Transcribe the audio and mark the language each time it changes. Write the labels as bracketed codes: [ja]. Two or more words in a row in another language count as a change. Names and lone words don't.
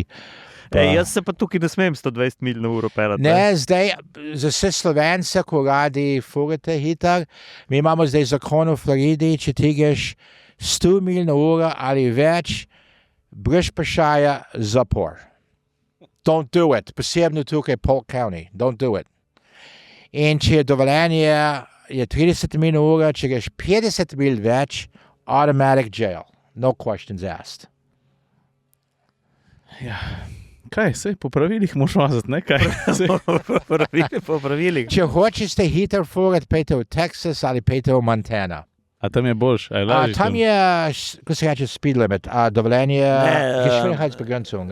[sl] Jaz se pa tukaj ne smem 120 mil na uro pelati. Ne, zdaj za vse Slovence, ko radi furate hiter, mi imamo zdaj zakon v Floridi, če ti greš 100 mil na uro ali več, brez vprašanja zapor. [en] Don't do it. [sl] Posebno tukaj Polk County. [en] Don't do it. [sl] In če je dovoljenje, je 30 mil na uro, če greš 50 mil več, [en] automatic jail. No questions asked. [sl] Ja. Kaj, sej po pravilih moraš vazati, ne? Kaj? Po pravilih. Če hočeš te hiter furat, pejte v Texas ali pejte v Montana. A tam je boljš? Tam je, ko se reče, [en] speed limit, [sl] dovoljenje, geschwindigheitsbegrenzung.